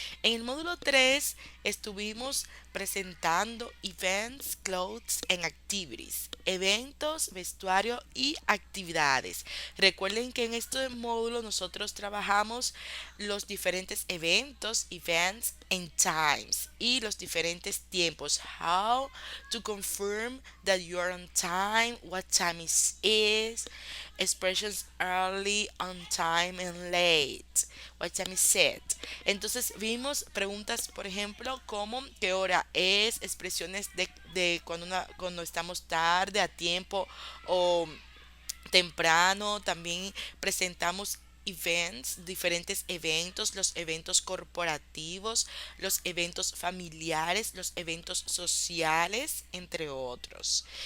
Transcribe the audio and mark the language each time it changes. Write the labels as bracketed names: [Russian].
[Spanish] En el módulo 3 estuvimos presentando [English] events, clothes and activities. [Spanish] Eventos, vestuario y actividades. Recuerden que en este módulo nosotros trabajamos los diferentes eventos, [English] events and times [Spanish] y los diferentes tiempos. [English] How to confirm that you are on time, what time is, expressions early, on time and late, what time is it. [Spanish] Entonces vimos preguntas, por ejemplo, como qué hora es, expresiones de cuando estamos tarde, a tiempo o temprano. También presentamos events, diferentes eventos, los eventos corporativos, los eventos familiares, los eventos sociales, entre otros.